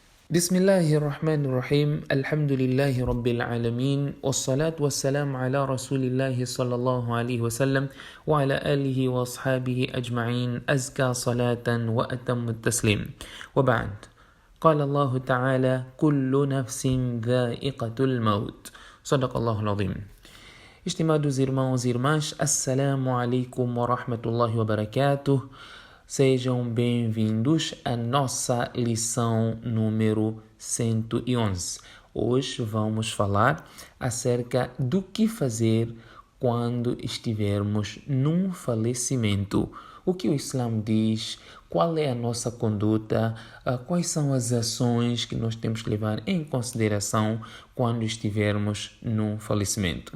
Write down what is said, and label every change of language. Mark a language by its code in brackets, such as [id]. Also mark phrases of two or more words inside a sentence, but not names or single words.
[ar] بسم الله الرحمن الرحيم الحمد لله رب العالمين والصلاة والسلام على رسول الله صلى الله عليه وسلم وعلى آله وأصحابه أجمعين أزكى صلاة وأتم التسليم وبعد قال الله تعالى كل نفس ذائقة الموت صدق الله العظيم. [pt] Estimados irmãos e irmãs, [ar] السلام عليكم ورحمة الله وبركاته. [pt] Sejam bem-vindos à nossa lição número 111. Hoje vamos falar acerca do que fazer quando estivermos num falecimento. O que o Islã diz, qual é a nossa conduta, quais são as ações que nós temos que levar em consideração quando estivermos num falecimento.